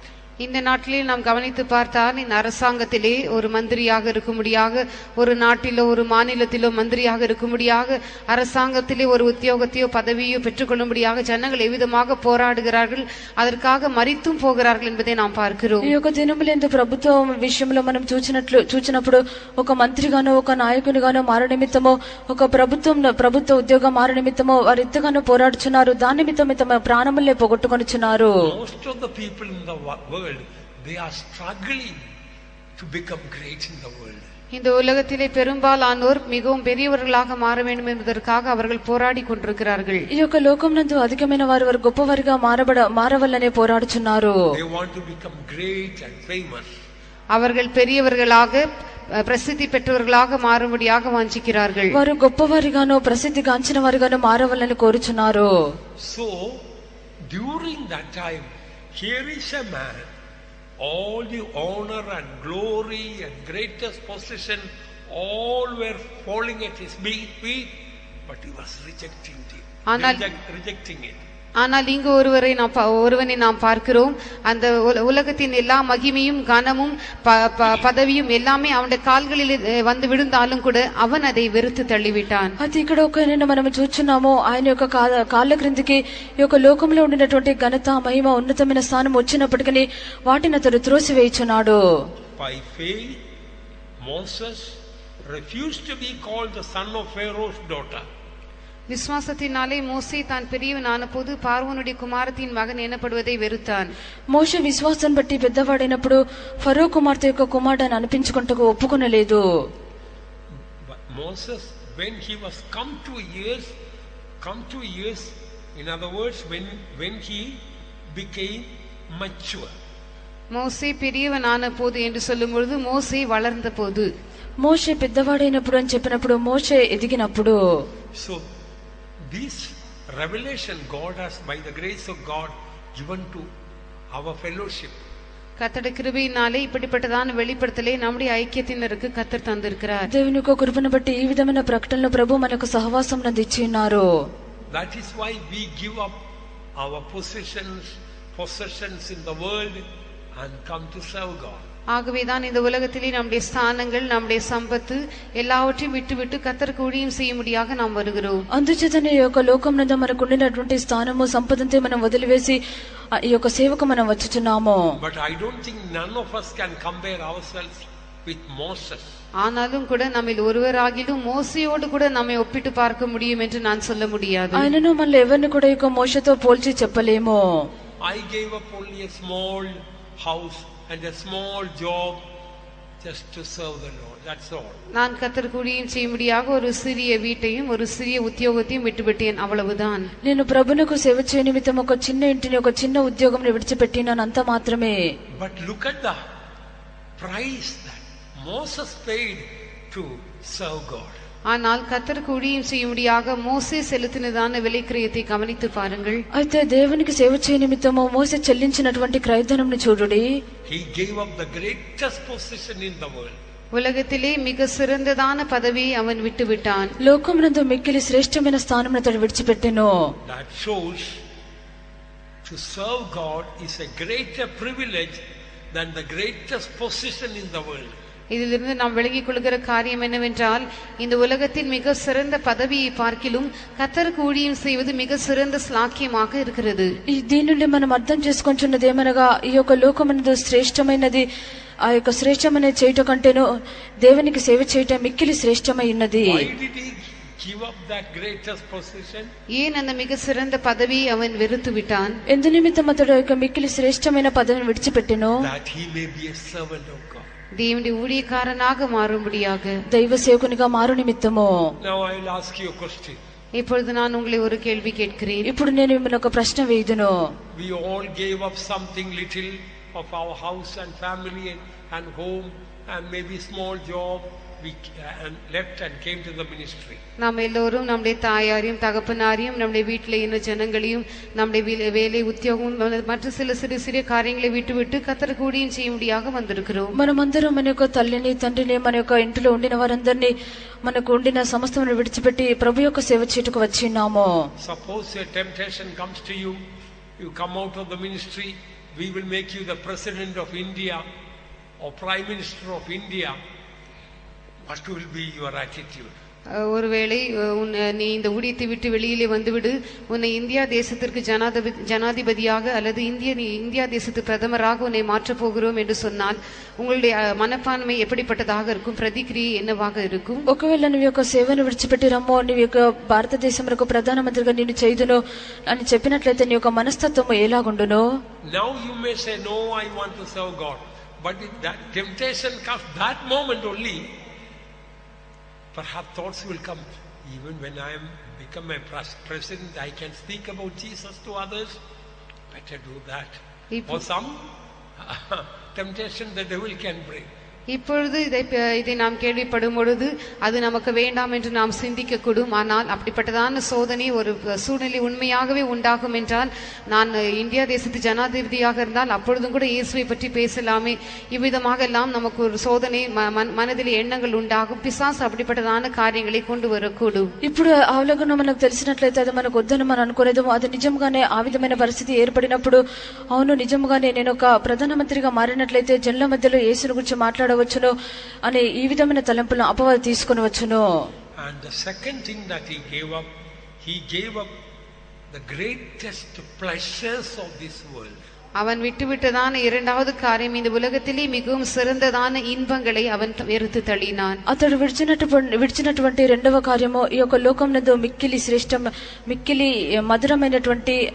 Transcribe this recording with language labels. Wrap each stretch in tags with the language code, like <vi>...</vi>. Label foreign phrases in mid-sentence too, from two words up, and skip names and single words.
<ta>இந்த நாட்டிலே நாம் கவனித்து பார்த்தால் இந்த அரசாங்கத்திலே ஒரு மந்திரியாக இருக்கும்படியாக, ஒரு நாட்டிலோ ஒரு மாநிலத்திலோ மந்திரியாக இருக்கும்படியாக, அரசாங்கத்திலே ஒரு உத்தியோகத்தையோ பதவியோ பெற்றுக்கொள்ளும்படியாக ஜனங்கள் எவ்விதமாக போராடுகிறார்கள், அதற்காக மரித்தும் போகிறார்கள் என்பதை நாம் பார்க்கிறோம்.</ta> <te>ఈ యొక్క దినములందు ప్రభుత్వం విషయంలో మనం చూచినప్పుడు ఒక మంత్రిగానో ఒక నాయకునిగానో మార నిమిత్తమో ఒక ప్రభుత్వ ఉద్యోగం మార నిమిత్తమో వారు ఎంతగానో పోరాడుచున్నారు. దాని నిమిత్తమే తమ ప్రాణములే పోగొట్టుకొనుచున్నారు.</te> <en>Most of the people in the world, they are struggling to become great in the world.</en> <ta>இந்த உலகத்திலே பெரும்பாலானோர் மிகவும் பெரியவர்களாக மாற வேண்டும் என்பதற்காக அவர்கள் போராடி கொண்டிருக்கிறார்கள்.</ta> <te>ఈ యొక్క లోకమునందు అధికమైన వారు గొప్పవారిగా మారవల్లనే పోరాడుచున్నారు.</te> <en>They want to become great and famous.</en> <ta>அவர்கள் பெரியவர்களாக பிரசித்தி பெற்றவர்களாக மாறும்படியாக வாஞ்சிக்கிறார்கள்.</ta> <te>వారు గొప్పవారిగానో ప్రసిద్ధి గాంచిన వారిగానో మారవల్లని కోరుచున్నారు.</te> <en>So during that time, here is a man, all the honor and glory and greatest position, all were falling at his feet, but he was rejecting it.</en> <ta>ஆனால் இங்கு ஒருவனை நாம் பார்க்கிறோம். அந்த உலகத்தின் எல்லா மகிமையும் கனமும் பதவியும் எல்லாமே அவனுடைய கால்களில் வந்து விழுந்தாலும் கூட அவன் அதை வெறுத்து தள்ளிவிட்டான்.</ta> <te>అది ఇక్కడ ఒక మనం చూస్తున్నాము, ఆయన యొక్క కాళ్ళ క్రిందికి ఈ యొక్క లోకంలో ఉండినటువంటి ఘనత, మహిమ, ఉన్నతమైన స్థానం వచ్చినప్పటికీ వాటిని అతడు త్రోసివేయుచున్నాడు.</te> <en>By faith, Moses refused to be called the son of Pharaoh's daughter.</en> <ta>விசுவாசத்தினாலே மோசே தான் பெரியவனான போது பார்வோனுடைய குமாரத்தின் மகன் எனப்படுவதை வெறுத்தான்.</ta> <te>మోషే విశ్వాసం బట్టి పెద్దవాడైనప్పుడు ఫరో కుమార్తె యొక్క కుమారుడని అనిపించుకుంటకు ఒప్పుకొనలేదు.</te> <en>Moses, when he was come to years, in other words, when he became mature.</en> <ta>மோசே பெரியவனான போது என்று சொல்லும் பொழுது மோசே வளர்ந்த போது,</ta> <te>మోషే పెద్దవాడైనప్పుడు అని చెప్పినప్పుడు మోషే ఎదిగినప్పుడు.</te> <en>So this revelation God has, by the grace of God, given to our fellowship.</en> <ta>கர்த்தருடைய கிருபையினாலே இப்படிப்பட்டதான வெளிப்படுத்தலை நம்முடைய ஐக்கியத்தினருக்கு கர்த்தர் தந்திருக்கிறார்.</ta> <te>దేవుని యొక్క కృపను బట్టి ఈ విధమైన ప్రకటనలు ప్రభు మనకు సహవాసం నందించి ఉన్నారు.</te> <en>That is why we give up our possessions in the world and come to serve God.</en> <ta>ஆகவேதான் இந்த உலகத்திலே நம்முடைய ஸ்தானங்கள், நம்முடைய சம்பத்து எல்லாவற்றையும் விட்டுவிட்டு கர்த்தருக்கு ஊழியம் செய்யும்படியாக நாம் வருகிறோம்.</ta> <te>అందుచేతనే ఈ యొక్క లోకమునందు మనకు ఉండినటువంటి స్థానము, సంపదంతే మనం వదిలివేసి ఈ యొక్క సేవకు మనం వచ్చుచున్నాము.</te> <en>But I don't think none of us can compare ourselves with Moses.</en> <ta>ஆனாலும் கூட நம்மில் ஒருவராகிலும் மோசையோடு கூட நம்மை ஒப்பிட்டு பார்க்க முடியும் என்று நான் சொல்ல முடியாது.</ta> <te>ఆయనను మనల్ని ఎవరిని కూడా ఇక మోషతో పోల్చి చెప్పలేము.</te> <en>I gave up only a small house and a small job just to serve the Lord. That's all.</en> <ta>நான் கர்த்தருக்கு ஊழியம் செய்யும்படியாக ஒரு சிறிய வீட்டையும் ஒரு சிறிய உத்தியோகத்தையும் விட்டுவிட்டேன், அவ்வளவுதான்.</ta> <te>నేను ప్రభువునకు సేవ చేయ నిమిత్తం ఒక చిన్న ఇంటిని ఒక చిన్న ఉద్యోగంని విడిచిపెట్టినాను, అంత మాత్రమే.</te> <en>But look at the price that Moses paid to serve God.</en> <ta>ஆனால் கர்த்தருக்கு ஊழியம் செய்யும்படியாக மோசே செலுத்தினதான விலைக்கிரயத்தை கவனித்து பாருங்கள்.</ta> <te>అయితే దేవునికి సేవ చేయ నిమిత్తము మోసే చెల్లించినటువంటి క్రయధనంను చూడుడి.</te> <en>He gave up the greatest position in the world.</en> <ta>உலகத்திலே மிக சிறந்ததான பதவியை அவன் விட்டுவிட்டான்.</ta> <te>లోకమునందు మిక్కిలి శ్రేష్టమైన స్థానమును అతడు విడిచిపెట్టెను.</te> <en>That shows to serve God is a greater privilege than the greatest position in the world.</en> <ta>இதிலிருந்து நாம் விளங்கிக் கொள்கிற காரியம் என்னவென்றால், இந்த உலகத்தில் மிக சிறந்த பதவியை பார்க்கிலும் கர்த்தருக்கு ஊழியம் செய்வது மிக சிறந்த ஸ்லாக்கியமாக இருக்கிறது.</ta> <te>దీని నుండి మనం అర్థం చేసుకొంచున్నది ఏమనగా, ఈ యొక్క లోకమునందు శ్రేష్టమైనది ఆ యొక్క శ్రేష్టమైన చేయట కంటేను దేవునికి సేవ చేయటం మిక్కిలి శ్రేష్టమైనది.</te> <en>Why did he give up that greatest position?</en> <ta>ஏன் அந்த மிக சிறந்த பதவியை அவன் வெறுத்து விட்டான்?</ta> <te>ఎందు నిమిత్తం అతడు యొక్క మిక్కిలి శ్రేష్టమైన పదవిని విడిచిపెట్టెను?</te> <en>That he may be a servant of God.</en> <ta>தேவனுடைய ஊழியக்காரனாக மாறும்படியாக,</ta> <te>దైవ సేవకునిగా మారు నిమిత్తము.</te> <en>Now I will ask you a question.</en> <ta>இப்பொழுது நான் உங்களை ஒரு கேள்வி கேட்கிறேன்.</ta> <te>ఇప్పుడు నేను మిమ్మల్ని ఒక ప్రశ్న వేయుదును.</te> <en>We all gave up something little of our house and family and home and maybe small job, and left and came to the ministry.</en> <ta>நாம் எல்லோரும் நம்முடைய தாயாரையும் தகப்பனாரையும் நம்முடைய வீட்டில் ఉన్న ஜனங்களையும் நம்முடைய வேலை உத்தியோகம் மற்ற சில சிறு சிறிய காரியங்களை விட்டுவிட்டு கர்த்தருக்கு ஊழியம் செய்யும்படியாக வந்திருக்கிறோம்.</ta> <te>మనమందరం మన యొక్క తల్లిని తండ్రిని మన యొక్క ఇంటిలో ఉండిన వారందరినీ మనకు ఉండిన సమస్తమును విడిచిపెట్టి ప్రభు యొక్క సేవ చేయుటకు వచ్చి ఉన్నాము.</te> <en>Suppose a temptation comes to you, you come out of the ministry, we will make you the president of India or prime minister of India. What will be your attitude?</en> <ta>ஒருவேளை நீ இந்த ஊழியத்தை விட்டு வெளியிலே வந்துவிடு, உன்னை இந்தியா தேசத்திற்கு ஜனாதிபதியாக அல்லது இந்தியா தேசத்து பிரதமராக உன்னை மாற்றப் போகிறோம் என்று சொன்னால் உங்களுடைய மனப்பான்மை எப்படிப்பட்டதாக இருக்கும்? பிரதிக்ரியை என்னவாக இருக்கும்?</ta> <te>ఒకవేళ నీ యొక్క సేవను విడిచిపెట్టి రమ్మో, నీ యొక్క భారతదేశంలో ప్రధానమంత్రిగా నిన్ను చేయుదును అని చెప్పినట్లయితే నీ యొక్క మనస్తత్వము ఎలాగుండును?</te> <en>Now you may say, no, I want to serve God. But if that temptation comes that moment only, perhaps thoughts will come. Even when I am become a president, I can speak about Jesus to others. Better do that. Or some temptation the devil can bring.</en> <ta>இப்பொழுது இதை நாம் கேள்விப்படும் பொழுது அது நமக்கு வேண்டாம் என்று நாம் சிந்திக்க கூடும். ஆனால் அப்படிப்பட்டதான சோதனை ஒரு சூழ்நிலை உண்மையாகவே உண்டாகும் என்றால், நான் இந்தியா தேசத்து ஜனாதிபதியாக இருந்தால் அப்பொழுதும் கூட இயேசுவை பற்றி பேசலாமே, இவ்விதமாக எல்லாம் நமக்கு ஒரு சோதனை மனதில் எண்ணங்கள் உண்டாகும். பிசாசு அப்படிப்பட்டதான காரியங்களை கொண்டு வரக்கூடும்.</ta> <te>ఇప్పుడు అవలోకనం మనకు తెలిసినట్లయితే అది మనకు వద్దని మనం అనుకునేది అది నిజంగానే ఆ విధమైన పరిస్థితి ఏర్పడినప్పుడు, అవును నిజంగానే నేను ఒక ప్రధానమంత్రిగా మారినట్లయితే జనుల మధ్యలో యేసుని గురించి మాట్లాడవచ్చును అనే ఈ విధమైన తలంపులను అపవాది తీసుకొని వచ్చును.</te> <en>And the second thing that he gave up the greatest pleasures of this world.</en> <ta>அவன் விட்டுவிட்டதான இரண்டாவது காரியம், இந்த உலகத்திலே மிகவும் சிறந்ததான இன்பங்களை அவன் வெறுத்து தள்ளினான்.</ta> <te>అతడు విడిచినటువంటి రెండవ కార్యము ఈ యొక్క లోకమునందు మిక్కిలి శ్రేష్టం మిక్కిలి మధురమైనటువంటి</te>